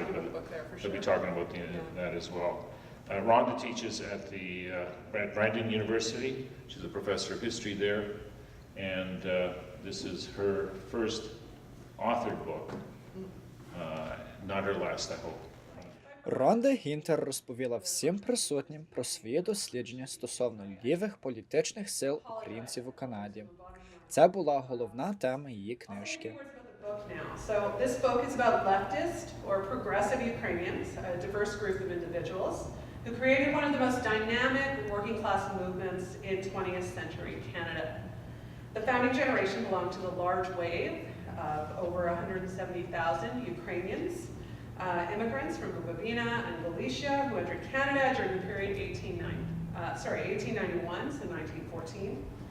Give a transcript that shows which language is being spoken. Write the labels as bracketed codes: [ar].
[en] talking about the book there for sure. They'll be talking about that as well. Rhonda teaches at the Brandon University. She's a professor of history there, and this is her first authored book, not her last, I hope. [uk] Рhonda Hinther розповіла всім присутнім про свої дослідження стосовно лівих політичних сил українців у Канаді. Це була головна тема її книжки. [en] So this book is about leftist or progressive Ukrainians, a diverse group of individuals who created one of the most dynamic working class movements in 20th century Canada. The founding generation belonged to the large wave of over 170,000 Ukrainians, immigrants from Bukovina and Galicia who entered Canada during the period 1891 to 1914.